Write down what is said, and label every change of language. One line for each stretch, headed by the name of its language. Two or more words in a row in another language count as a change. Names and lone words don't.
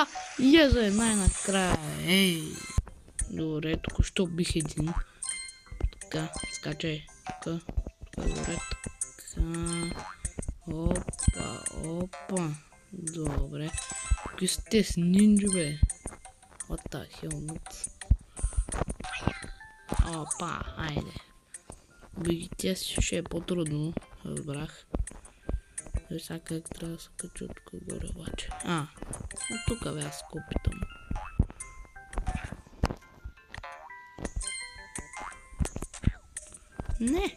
Bulgarian: Еза, най-накрая! Ей! Добре, тук ще убих един. Така, скачай. Тук, добре, така. Опа. Добре. Какви сте с нинджи, бе?
English: What the hell, nuts?
Bulgarian: Опа, айде. Видите, ще е по-трудно. Разбрах. Сега как трябва да се кача тук горе обаче. От тук бе аз опитам. Не!